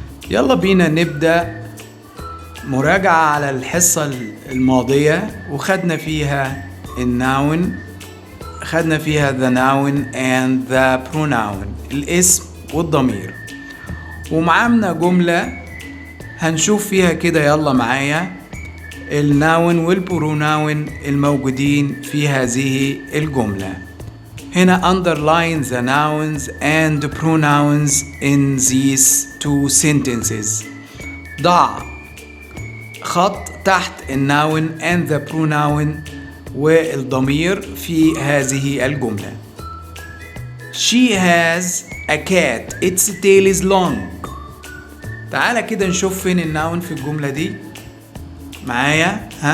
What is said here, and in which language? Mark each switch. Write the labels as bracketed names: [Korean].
[Arabic] يلا بينا نبدأ مراجعة على الحصة الماضية، وخدنا فيها الناون، خدنا فيها [English] the noun and the pronoun، [Arabic] الاسم والضمير، ومعامنا جملة هنشوف فيها كده. يلا معايا الناون والبروناون الموجودين في هذه الجملة. هنا [English] underline the nouns and pronouns in these two sentences. [Arabic] ضع خط تحت الناون [English] and the pronoun [Arabic] والضمير في هذه الجملة. [English] She has a cat. Its tail is long. [Arabic] تعالى كده نشوف فين الناون في الجملة دي معايا.